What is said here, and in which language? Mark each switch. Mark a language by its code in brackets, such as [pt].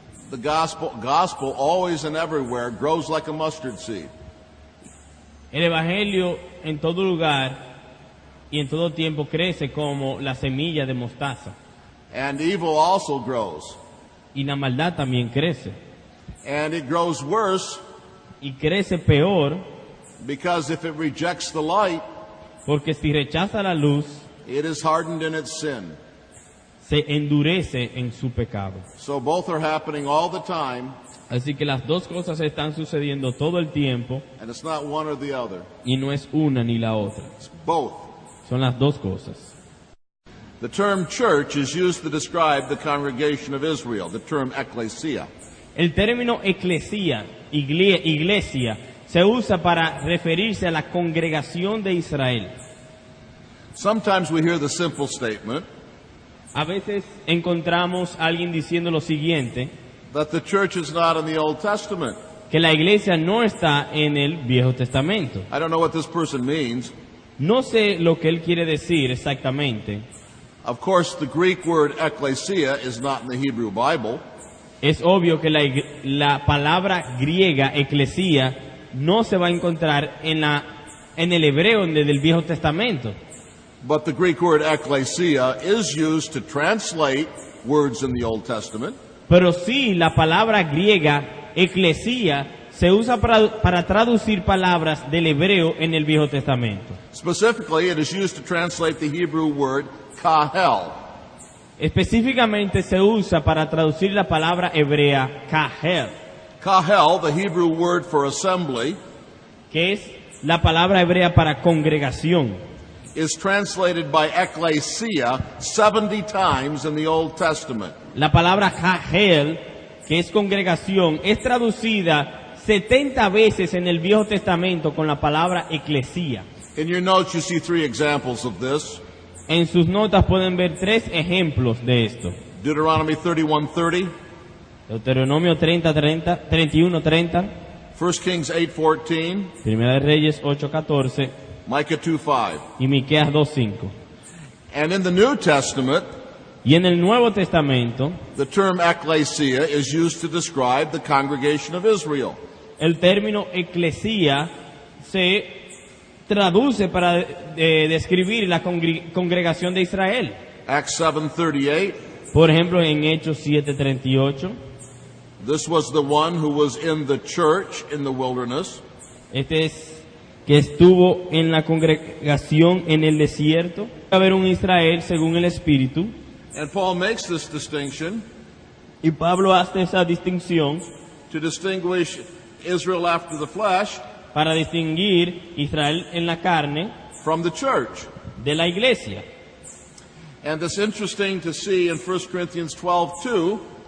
[en] The gospel always and everywhere grows like a mustard seed. [es] El Evangelio en todo lugar y en todo tiempo crece como la semilla de mostaza. [en] And evil also grows. [es] Y la maldad también crece. [en] And it grows worse [es] Y crece peor [en] because if it rejects the light, [es] porque si rechaza la luz, [en] it is hardened in its sin. [es] se endurece en su pecado. [en] So both are happening all the time, [es] Así que las dos cosas están sucediendo todo el tiempo [en] and it's not one or the other. [es] y no es una ni la otra. [en] It's both. [es] Son las dos cosas. [en] The term church is used to describe the congregation of Israel, the term ecclesia. [es] El término eclesía, iglesia, se usa para referirse a la congregación de Israel. [en] Sometimes we hear the simple statement [es] A veces encontramos a alguien diciendo lo siguiente, [en] that the church is not in the Old Testament. [es] que la iglesia no está en el Viejo Testamento. [en] I don't know what this person means. [es] No sé lo que él quiere decir exactamente. [en] Of course, the Greek word ecclesia is not in the Hebrew Bible. [es] Es obvio que la palabra griega, eclesía, no se va a encontrar en el hebreo del Viejo Testamento. [en] But the Greek word ecclesia is used to translate words in the Old Testament. [es] Pero sí, la palabra griega eclesía se usa para traducir palabras del hebreo en el Viejo Testamento. [en] Specifically, it is used to translate the Hebrew word kahel. [es] Específicamente se usa para traducir la palabra hebrea kahel, [en] Kahel, the Hebrew word for assembly, [es] que es la palabra hebrea para congregación. [en] is translated by ecclesia 70 times in the Old Testament. [es] La palabra kahel, que es congregación, es traducida 70 veces en el Viejo Testamento con la palabra eclesía. [en] In your notes, you see 3 examples of this. [es] En sus notas pueden ver 3 ejemplos de esto. [en] Deuteronomy 31:30, [es] Deuteronomio 31:30, [en] 1 Kings 8:14, [es] Primera de Reyes 8:14 [en] Micah 2:5. [es] y Miqueas 2:5. [en] And in the New Testament, [es] Y en el Nuevo Testamento, [en] the term ecclesia is used to describe the congregation of Israel. [es] el término eclesía se traduce para describir la congregación de Israel. [en] Acts 7:38, [es] Por ejemplo, en Hechos 7:38, [en] this was the one who was in the church in the wilderness, [es] este es que estuvo en la congregación en el desierto. Va a haber un Israel según el Espíritu, [en] and Paul makes this distinction [es] y Pablo hace esa distinción [en] to distinguish Israel after the flesh [es] para distinguir Israel en la carne [en] from the church. [es] de la iglesia. [en] And it's interesting to see in 1 Corinthians 12:2